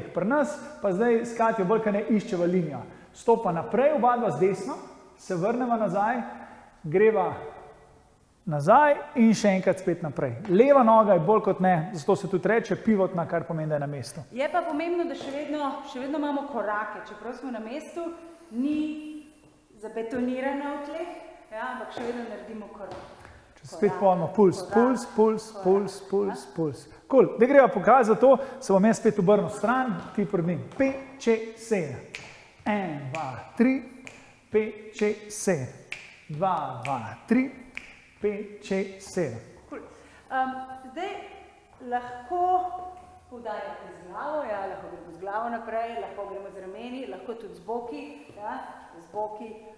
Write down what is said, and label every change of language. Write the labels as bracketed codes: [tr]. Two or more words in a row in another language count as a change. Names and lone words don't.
[sl] Pri nas pa zdaj s Katjo bolj kaj ne iščeva linijo. Stopa naprej, oba dva z desno, se vrneva nazaj, greva nazaj in še enkrat spet naprej. Leva noga je bolj kot ne, zato se tudi reče pivotna, kar pomeni, da je na mestu. Je pa pomembno, da še vedno imamo korake, čeprav smo na mestu, ni zabetonirano v tleh, ampak še vedno naredimo korak. Če spet povemo puls, puls, puls, puls, puls, puls. Cool, da greva pokazati to, se bom jaz spet obrnil stran, ti pred njim. 5, 6, 7. 1, 2, 3, 5, 6, 7. 2, 2, 3, 5, 6, 7. Cool. Zdaj lahko poudarjate z glavo, lahko gremo z glavo naprej, lahko gremo z rameni, lahko tudi z boki, z boki.